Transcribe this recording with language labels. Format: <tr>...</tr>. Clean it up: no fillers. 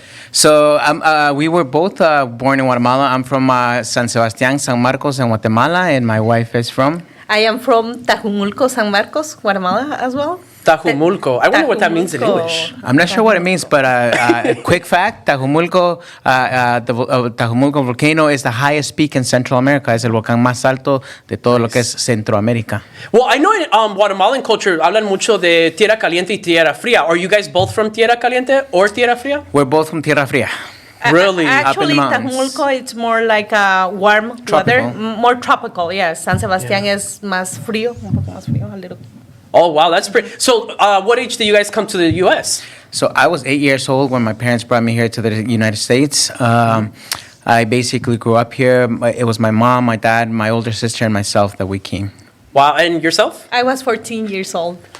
<en>So we were both born in Guatemala. I'm from San Sebastián, San Marcos, in Guatemala, and my wife is from? I am from Tajumulco, San Marcos, Guatemala as well. Tajumulco. I wonder what that means in English. I'm not sure what it means, but a quick fact, Tajumulco, the Tajumulco volcano is the highest peak in Central America.</en> <es>Es el volcán más alto de todo lo que es Centroamérica.</es> <en>Well, I know in Guatemalan culture,</en> <es>hablan mucho de tierra caliente y tierra fría.</es> <en>Are you guys both from</en> <es>tierra caliente</es> <en>or</en> <es>tierra fría?</es> <en>We're both from Tierra Fría. Really? Actually, Tajumulco, it's more like a warm weather, more tropical, yes.</en> <es>San Sebastián es más frío, un poco más frío,</es> <en>a little. Oh, wow, that's pretty. So, what age did you guys come to the U.S.? So I was 8 years old when my parents brought me here to the United States. I basically grew up here. It was my mom, my dad, my older sister, and myself that we came. Wow, and yourself? I was 14 years old.</en>